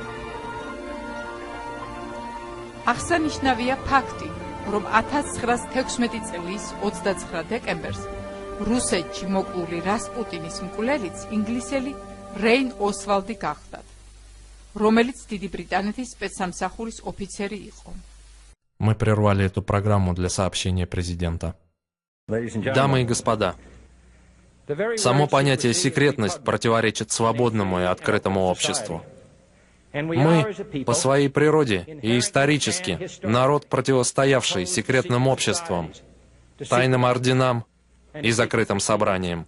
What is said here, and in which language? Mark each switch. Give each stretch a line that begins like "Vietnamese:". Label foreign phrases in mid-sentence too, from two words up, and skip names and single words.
Georgian: აღსანიშნავია ფაქტი, რომ 1916 წლის 29 დეკემბერს რუსეთში მოკლული რასპუტინის მკვლელიც ინგლისელი რეინ ოსვალდი გახლდათ, რომელიც დიდი ბრიტანეთის спецсамსახურის ოფიცერი იყო.
Russian: Мы прервали эту программу для сообщения президента. Дамы и господа, само понятие «секретность» противоречит свободному и открытому обществу. Мы, по своей природе и исторически, народ, противостоявший секретным обществам, тайным орденам и закрытым собраниям.